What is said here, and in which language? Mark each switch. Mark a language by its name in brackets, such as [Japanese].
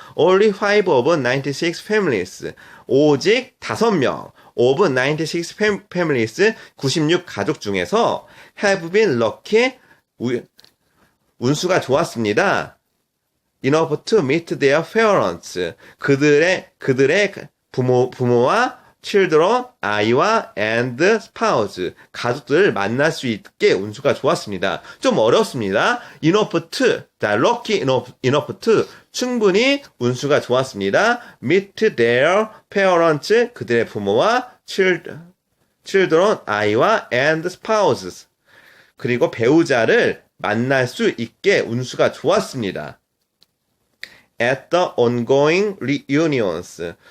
[English] Only 5 of 96 families, [Korean] 오직 5명, [English] of 96 families, [Korean] 96 가족 중에서 [English] have been lucky, [Korean] 운수가 좋았습니다. [English] Enough to meet their parents, [Korean] 그들의 부모와 children, 아이와 [English] and spouse, [Korean] 가족들을 만날 수 있게 운수가 좋았습니다. 좀 어렵습니다. enough to, 자, [English] lucky enough to, [Korean] 충분히 운수가 좋았습니다. [English] meet their parents, [Korean] 그들의 부모와 children, 아이와 and spouses, 그리고 배우자를 만날 수 있게 운수가 좋았습니다. [English] At the ongoing reunions.